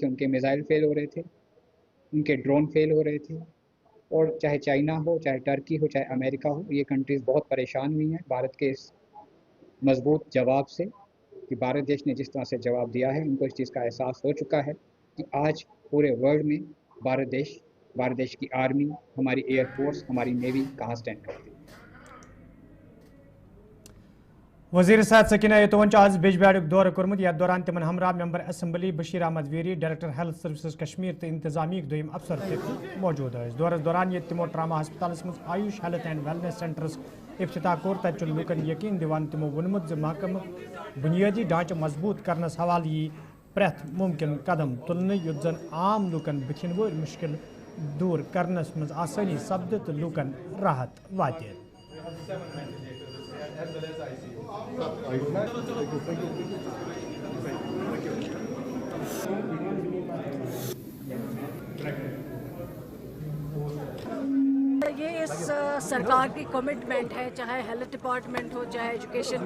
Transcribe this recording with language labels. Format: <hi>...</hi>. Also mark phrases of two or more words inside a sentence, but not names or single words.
<hi>उनके मिसाइल फेल हो रहे थे, उनके ड्रोन फेल हो रहे थे, और चाहे चाइना हो, चाहे टर्की हो, चाहे अमेरिका हो, ये कंट्रीज़ बहुत परेशान हुई हैं भारत के इस मजबूत जवाब से, कि भारत देश ने जिस तरह से जवाब दिया है, उनको इस चीज़ का एहसास हो चुका है कि आज पूरे वर्ल्ड में भारत देश की आर्मी, हमारी एयरफोर्स, हमारी नेवी कहाँ स्टैंड करती है।</hi> <ks>वजीर साहब सकीना यतोवन आज बिजबाड़ दौर कोर्मुत यथ दौरान तिमन हमरा</ks> <en>member assembly</en> <ks>बशीर अहमद वेरी</ks> <en>director health services</en> <ks>कश्मीर तो इंतजामी दोयम अफसर तक मौजूद दौरस दौरान ये तिमो ट्रामा हस्पताल मज आयुष हेल्थ एंड वेलनेस सेंटर्स इफ्तिताह कोर तत लूकन यकीन दिवान तिमो वोनमुत महकम बुनियादी ढांचे मजबूत करनस हवाले यी प्रेथ मुमकिन कदम तुलने युत जन आम लूकन बथिन वो मुश्किल दूर करनस मज आसानी सपद तो लूकन राहत वाते।</ks> <hi>ये इस सरकार की कमिटमेंट है, चाहे</hi> <en>health department</en> <hi>हो, चाहे एजुकेशन</hi>